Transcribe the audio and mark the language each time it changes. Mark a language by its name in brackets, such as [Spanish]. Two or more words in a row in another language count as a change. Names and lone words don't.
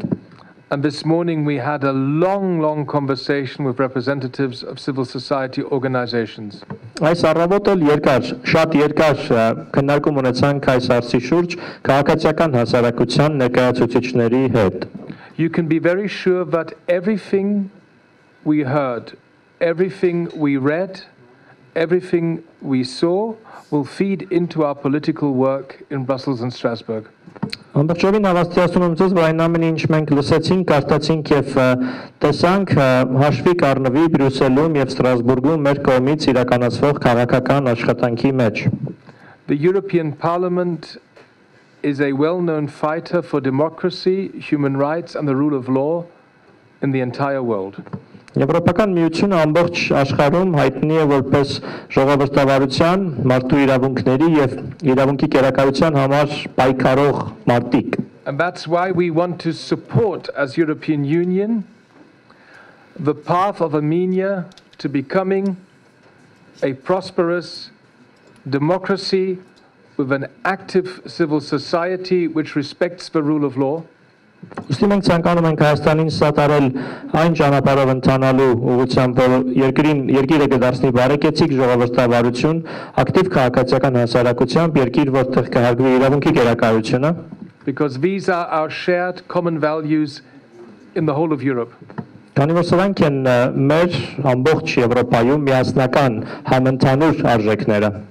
[English] And this morning we had a long conversation with representatives of civil society organizations. [Armenian] Այս առավոտ էլ շատ երկար քննարկում ունեցանք այս հարցի շուրջ քաղաքացիական հասարակության ներկայացուցիչների հետ։ [English] You can be very sure that everything we heard, everything we read, everything we saw will feed into our political work in Brussels and Strasbourg. [Armenian] Ամբողջովին հավաստիացնում եմ ձեզ, որ այն ամենը ինչ մենք լսեցինք, կարդացինք եւ տեսանք հաշվի կառնվի Բրյուսելում եւ Ստրասբուրգում մեր կողմից իրականացվող քաղաքական աշխատանքի մեջ։ [English] The European Parliament is a well-known fighter for democracy, human rights and the rule of law in the entire world. [Armenian] Եվրոպական միությունը ամբողջ աշխարհում հայտնի է որպես ժողովրդավարության, մարդու իրավունքների եւ իրավունքի կերակրության համար պայքարող մարտիկ։ [English] And that's why we want to support as European Union the path of Armenia to becoming a prosperous democracy with an active civil society which respects the rule of law. [Armenian] Ուստի մենք ցանկանում ենք Հայաստանին սատարել այն ճանապարհով ընթանալու ուղղությամբ, որ երկիրը կդարձնի բարեկեցիկ ժողովրդավարություն, ակտիվ քաղաքացիական հասարակությամբ, երկիր, որտեղ կհարգվի իրավունքի կերակրությունը, [English] because these are our shared common values in the whole of Europe. [Armenian] Քանի որ սրանք են մեր ամբողջ Եվրոպայում միասնական համընդհանուր արժեքները։